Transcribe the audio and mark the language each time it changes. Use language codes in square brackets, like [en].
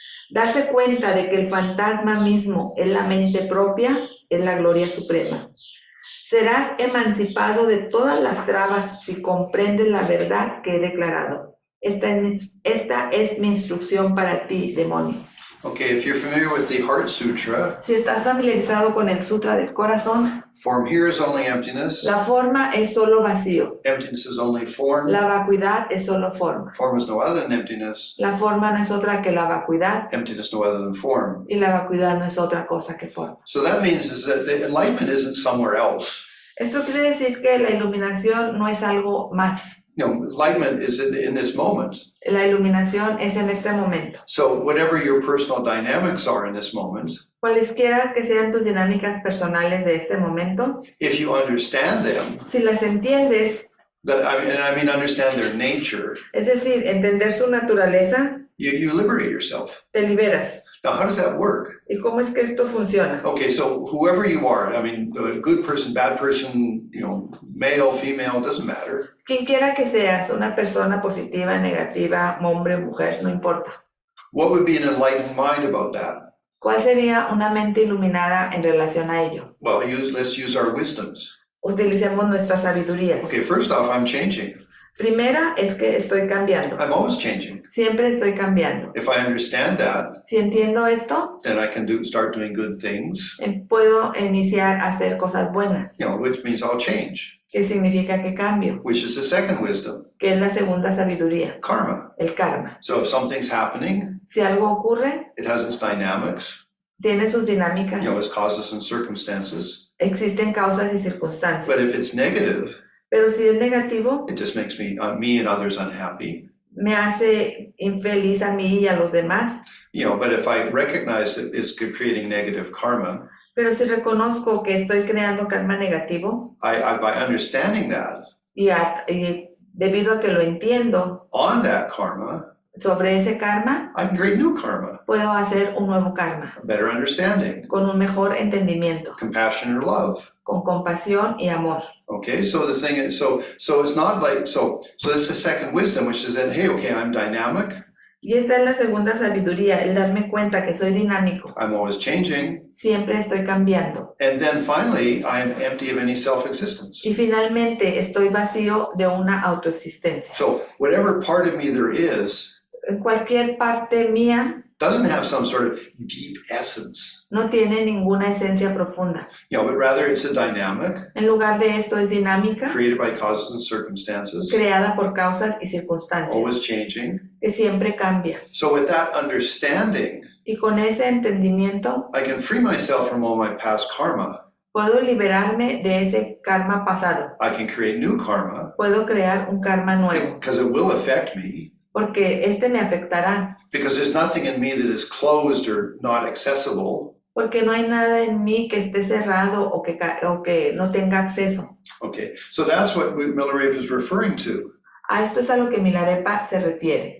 [es] Darse cuenta de que el fantasma mismo es la mente propia es la gloria suprema. Serás emancipado de todas las trabas si comprendes la verdad que he declarado. Esta es mi instrucción para ti, demonio. [en] Okay, if you're familiar with the Heart Sutra, [es] Si estás familiarizado con el Sutra del Corazón, [en] form here is only emptiness. [es] la forma es solo vacío. [en] Emptiness is only form. [es] La vacuidad es solo forma. [en] Form is no other than emptiness. [es] La forma no es otra que la vacuidad [en] Emptiness no other than form. [es] y la vacuidad no es otra cosa que forma. [en] So that means is that the enlightenment isn't somewhere else. [es] Esto quiere decir que la iluminación no es algo más. [en] You know, enlightenment is in this moment. [es] La iluminación es en este momento. [en] So whatever your personal dynamics are in this moment, [es] Cualesquiera que sean tus dinámicas personales de este momento, [en] if you understand them, [es] si las entiendes, [en] I mean understand their nature, [es] es decir, entender su naturaleza, [en] you liberate yourself. [es] te liberas. [en] Now, how does that work? [es] ¿Y cómo es que esto funciona? [en] Okay, so whoever you are, I mean, a good person, bad person, you know, male, female, doesn't matter. [es] Quien quiera que seas, una persona positiva, negativa, hombre o mujer, no importa. [en] What would be an enlightened mind about that? [es] ¿Cuál sería una mente iluminada en relación a ello? [en] Well, let's use our wisdoms. [es] Utilicemos nuestras sabidurías. [en] Okay, first off, I'm changing. [es] Primera es que estoy cambiando. [en] I'm always changing. [es] Siempre estoy cambiando. [en] If I understand that, [es] Si entiendo esto, [en] then I can start doing good things, [es] puedo iniciar a hacer cosas buenas, [en] you know, which means I'll change, [es] que significa que cambio, [en] which is the second wisdom, [es] que es la segunda sabiduría, [en] karma. [es] el karma. [en] So if something's happening, [es] Si algo ocurre, [en] it has its dynamics, [es] tiene sus dinámicas, [en] you know, its causes and circumstances. [es] existen causas y circunstancias. [en] But if it's negative, [es] Pero si es negativo, [en] it just makes me and others unhappy. [es] me hace infeliz a mí y a los demás. [en] You know, but if I recognize that it's creating negative karma, [es] Pero si reconozco que estoy creando karma negativo [en] I by understanding that, [es] y debido a que lo entiendo [en] on that karma, [es] sobre ese karma, [en] I can create new karma, [es] puedo hacer un nuevo karma [en] a better understanding, [es] con un mejor entendimiento, [en] compassion or love. [es] con compasión y amor. [en] Okay, so the thing is, so it's not like, so that's the second wisdom, which is that, hey, okay, I'm dynamic, [es] Y esta es la segunda sabiduría, el darme cuenta que soy dinámico, [en] I'm always changing, [es] siempre estoy cambiando. [en] and then finally, I am empty of any self-existence. [es] Y finalmente estoy vacío de una autoexistencia. [en] So whatever part of me there is, [es] Cualquier parte mía [en] doesn't have some sort of deep essence, [es] no tiene ninguna esencia profunda. [en] you know, but rather it's a dynamic [es] En lugar de esto es dinámica, [en] created by causes and circumstances, [es] creada por causas y circunstancias, [en] always changing. [es] que siempre cambia. [en] So with that understanding, [es] Y con ese entendimiento [en] I can free myself from all my past karma. [es] puedo liberarme de ese karma pasado. [en] I can create new karma [es] Puedo crear un karma nuevo, [en] because it will affect me. [es] porque me afectará, [en] because there's nothing in me that is closed or not accessible. [es] porque no hay nada en mí que esté cerrado o que no tenga acceso. [en] Okay, so that's what Milarepa is referring to. [es] A esto es a lo que Milarepa se refiere.